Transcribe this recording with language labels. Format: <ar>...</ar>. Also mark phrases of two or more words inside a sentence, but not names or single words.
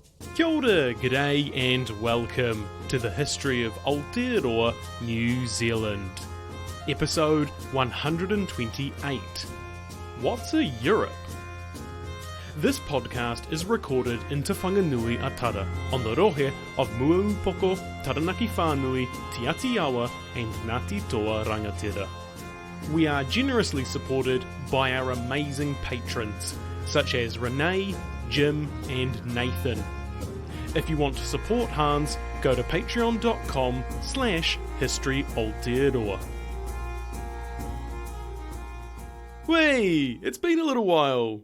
<en>Kia ora, g'day and welcome to the history of Aotearoa, New Zealand. Episode 128. What's a Europe? This podcast is recorded in Te Whanganui Atara on the rohe of Muaupoko, Taranaki Whānui, Te Aotearoa and Ngāti Toa Rangatira. We are generously supported by our amazing patrons, such as Renee, Jim and Nathan. If you want to support Hans, go to patreon.com/historyaotearoa. Wey, it's been a little while.</en>